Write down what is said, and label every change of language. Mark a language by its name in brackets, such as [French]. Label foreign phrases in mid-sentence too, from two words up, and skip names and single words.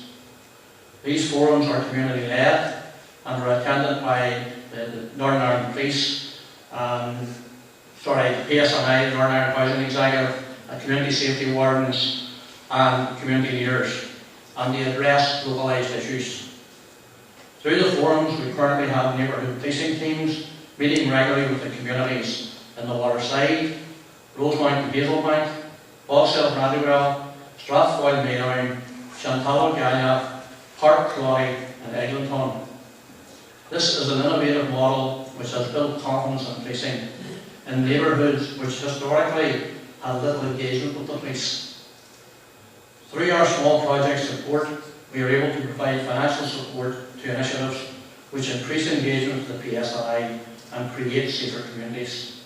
[English] These forums are community-led and are attended by the Northern Ireland Police, PSNI, the Northern Ireland Housing Executive, community safety wardens and community leaders. and they address localised issues. Through the forums, we currently have neighbourhood policing teams meeting regularly with the communities in the Waterside, Rosemount and Hazelbank, Bogsell Brandywell, Strathfoyle Maydown, Chantallow Gallia, Park Cloy and Eglinton. This is an innovative model which has built confidence in policing in neighbourhoods which historically had little engagement with the police. Through our small project support, we are able to provide financial support to initiatives which increase engagement with the PSI and create safer communities.